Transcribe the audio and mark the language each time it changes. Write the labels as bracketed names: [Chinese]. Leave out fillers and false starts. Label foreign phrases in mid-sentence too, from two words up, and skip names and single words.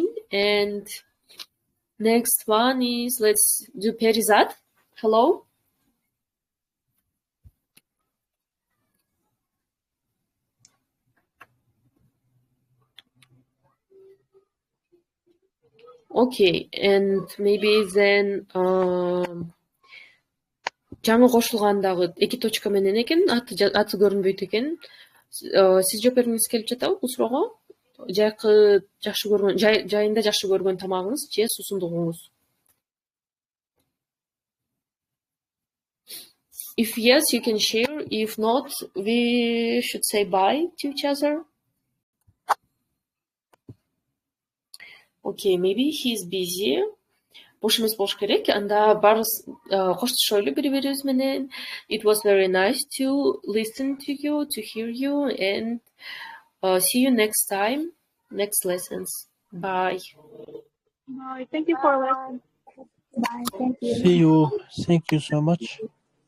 [English] And next one is, let's do Perizat. Hello. Okay, and maybe then [Kyrgyz] жаңы кошулгандагы 2 точка менен экен, аты көрүнбөйт экен. Сиз жооп бергиңиз келип жатабы бул суроого? Жайкы жакшы көргөн, жайында жакшы көргөн тамагыңыз же суусундугуңуз? [English] If yes, you can share. If not, we should say bye to each other. Okay, maybe he's busy. [Kyrgyz] Бош эмес болуш керек. Анда барыбыз коштошойлу бири-бирибиз менен. [English] It was very nice to listen to you, to hear you, and see you next time, next lessons. Bye. Bye. Thank you for listening. Bye. Thank you. See you. Thank you so much.